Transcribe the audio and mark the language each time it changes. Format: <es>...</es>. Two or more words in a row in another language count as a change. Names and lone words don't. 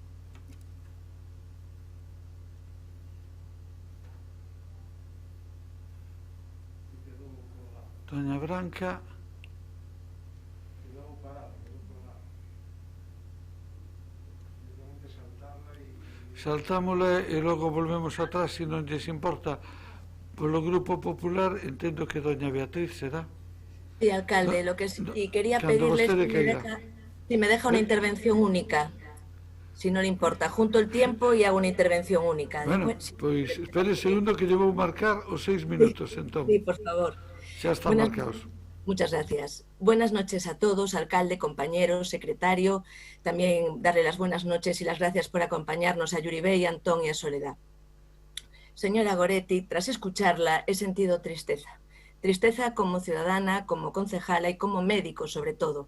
<gl>Doña Branca. Saltámosla e logo volvemos atrás, se non lles importa. Polo Grupo Popular, entendo que doña Beatriz será.</gl> <es>Sí, alcalde, lo que sí quería pedirle si me deja una intervención única, si no le importa, junto el tiempo y hago una intervención única.</es> <gl>Bueno, pois espere un segundo que lle vou marcar os 6 minutos, entón.</gl> <es>Sí, por favor.</es> <gl>Xa están marcados.</gl> <es>Muchas gracias. Buenas noches a todos, alcalde, compañeros, secretario. También darle las buenas noches y las gracias por acompañarnos a Yuribey, Antón y a Soledad. Señora Goretti, tras escucharla he sentido tristeza. Tristeza como ciudadana, como concejala y como médico sobre todo.</es>